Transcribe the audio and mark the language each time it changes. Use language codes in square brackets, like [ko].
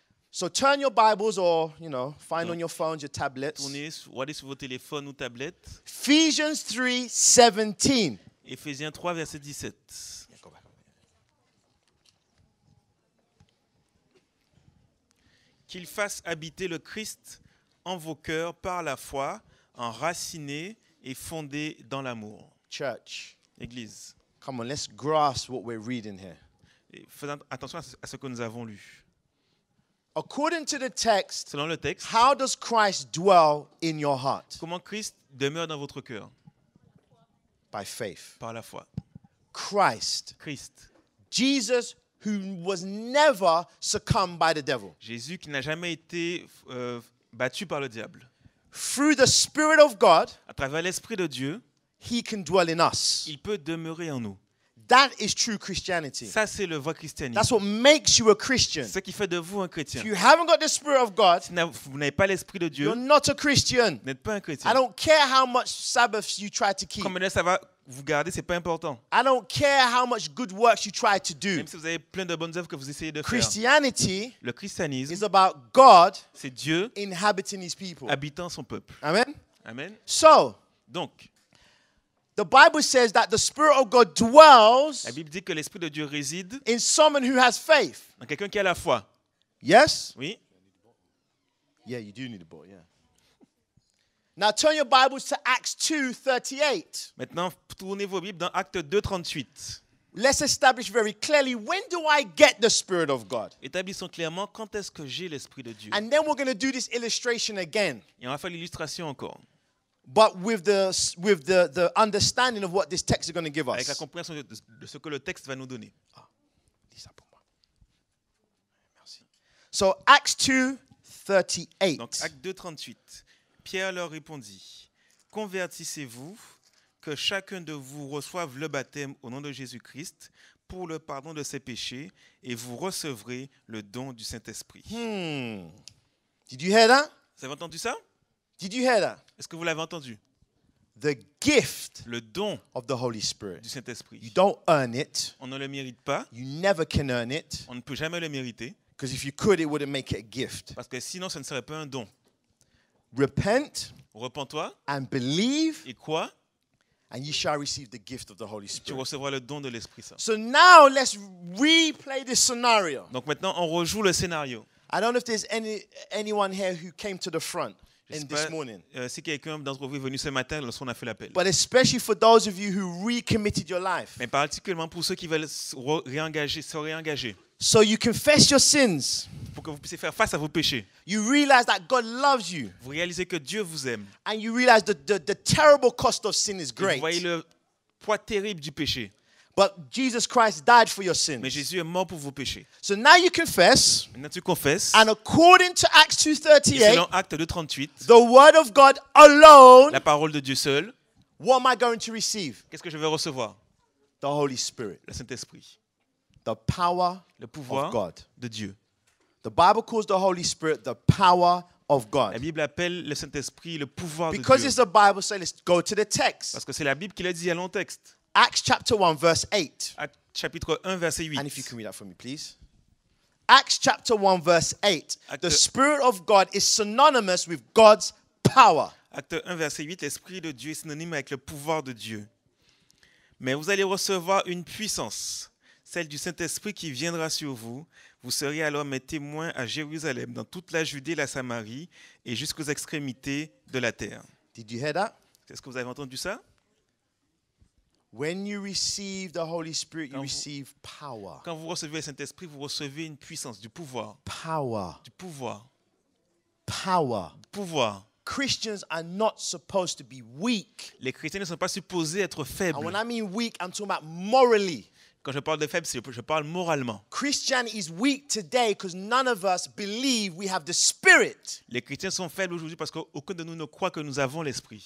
[en] So turn your Bibles or, find on your phones, your tablets. [fr] Regardez sur vos téléphones ou tablettes. [en] Ephesians 3, 17. [fr] Éphésiens 3, verset 17. Qu'il fasse habiter le Christ en vos cœurs par la foi, enracinés et fondés dans l'amour. [en] Church, [fr] Église, [en] come on, let's grasp what we're reading here. [fr] et faisons attention à ce que nous avons lu. [en] According to the text, [fr] Selon le texte, [en] how does Christ dwell in your heart? [fr] comment Christ demeure dans votre cœur? [en] By faith. [fr] Par la foi. [en] Christ, [fr] Christ, [en] Jesus, who was never succumbed by the devil. [fr] Jésus qui n'a jamais été battu par le diable. [en] Through the Spirit of God, [fr] À travers l'Esprit de Dieu, [en] he can dwell in us. [fr] il peut demeurer en nous. [en] That is true Christianity. [fr] Ça, c'est le vrai christianisme. [en] That's what makes you a Christian. [fr] Ce qui fait de vous un chrétien. [en] If you haven't got the Spirit of God, [fr] Si vous n'avez pas l'Esprit de Dieu, [en] you're not a Christian. [fr] vous n'êtes pas un chrétien. [en] I don't care how much Sabbaths you try to keep. [fr] Comme ça va vous garder, c'est pas important. [en] I don't care how much good works you try to do. [fr] Même si vous avez plein de bonnes œuvres que vous essayez de faire. [en] Christianity [fr] Le christianisme, [en] is about God [fr] c'est Dieu [en] inhabiting his people. [fr] habitant son peuple. [en] Amen? [fr] Amen. [en] So, [fr] Donc, [en] the Bible says that the Spirit of God dwells [fr] la Bible dit que l'Esprit de Dieu réside [en] in someone who has faith. [fr] dans quelqu'un qui a la foi. [en] Yes? [fr] Oui. [en] Yeah, you do need a boat, yeah. Now turn your Bibles to Acts 2:38. [fr] Maintenant, tournez vos Bibles dans Acte 2, 38. [en] Let's establish very clearly, when do I get the Spirit of God? [fr] Établissons clairement quand est-ce que j'ai l'Esprit de Dieu. [en] And then we're going to do this illustration again, [fr] Et on va faire l'illustration encore. [en] but with the understanding of what this text is going to give [fr] Avec la [en] us. [fr] compréhension de ce que le texte va nous donner. [en] So Acts 2:38. [fr] Donc, Acte 2, 38. Pierre leur répondit, « Convertissez-vous, que chacun de vous reçoive le baptême au nom de Jésus-Christ pour le pardon de ses péchés, et vous recevrez le don du Saint-Esprit. [en] Did you hear that? [fr] Vous avez entendu ça? [en] Did you hear that? [fr] Est-ce que vous l'avez entendu? [en] The gift [fr] Le don [en] of the Holy Spirit. [fr] du Saint-Esprit. [en] You don't earn it. [fr] On ne le mérite pas, [en] You never can earn it. [fr] on ne peut jamais le mériter, [en] Because if you could, it wouldn't make it a gift. [fr] parce que sinon ce ne serait pas un don. [en] Repent [fr] Repens-toi [en] and believe, [fr] et crois, [en] and you shall receive the gift of the Holy [fr] tu [en] Spirit. [fr] recevras le don de l'Esprit Saint. [en] So now let's replay this scenario. [fr] Donc maintenant, on rejoue le scénario. [en] I don't know if there's anyone here who came to the front [fr] Je sais [en] in [fr] pas, [en] this morning. [fr] si quelqu'un d'entre vous est venu ce matin lorsqu'on a fait l'appel. [en] But especially for those of you who recommitted your life. [fr] Mais particulièrement pour ceux qui veulent se réengager, [en] So you confess your sins. [fr] pour que vous puissiez faire face à vos péchés. [en] You realize that God loves you. [fr] Vous réalisez que Dieu vous aime. [en] And you realize the terrible cost of sin is [fr] Et vous voyez [en] great. [fr] le poids terrible du péché. [en] But Jesus Christ died for your [fr] Mais Jésus est mort pour vos péchés. [en] So now you confess. [fr] Maintenant tu confesses. [en] And according to Acts [fr] Et 2:38, selon Acte 2, 38, [en] the word of God alone, [fr] la parole de Dieu seul, [en] what am I going to receive? [fr] qu'est-ce que je vais recevoir? [en] The Holy Spirit. [fr] Le Saint-Esprit. [en] The power [fr] Le [en] of [fr] pouvoir [en] God. [fr] de Dieu. [en] The Bible calls the Holy Spirit the power of [fr] La [en] God. [fr] Bible appelle le Saint-Esprit le pouvoir de [en] Because [fr] Dieu. [en] it's the Bible, so let's go to the text. [fr] Parce que c'est la Bible qui l'a dit à long texte. [en] Acts chapter 1, verse 8. [fr] Acte chapitre 1, verset 8. [en] And if you can read that for me, please. Acts chapter 1, verse 8. The [fr] Acte- [en] Spirit of God is synonymous with God's power. [fr] Acte 1, verset 8, l'Esprit de Dieu est synonyme avec le pouvoir de Dieu. Mais vous allez recevoir une puissance, celle du Saint-Esprit qui viendra sur vous. Vous serez alors mes témoins à Jérusalem, dans toute la Judée, la Samarie et jusqu'aux extrémités de la terre. [en] Did you hear that? [fr] Est-ce que vous avez entendu ça? [en] When you receive the Holy Spirit, you [fr] Quand vous- [en] receive power. [fr] Quand vous recevez le Saint-Esprit, vous recevez une puissance, du pouvoir. [en] Power. [fr] Du pouvoir. [en] Power. [fr] Du pouvoir. [en] Christians are not supposed to be weak. [fr] Les chrétiens ne sont pas supposés être [en] And [fr] faibles. [en] when I mean weak, I'm talking about morally. [fr] Quand je parle de faible, je parle moralement. [en] Christianity is weak today because none of us believe we have the Spirit. [fr] Les chrétiens sont faibles aujourd'hui parce qu'aucun de nous ne croit que nous avons l'esprit.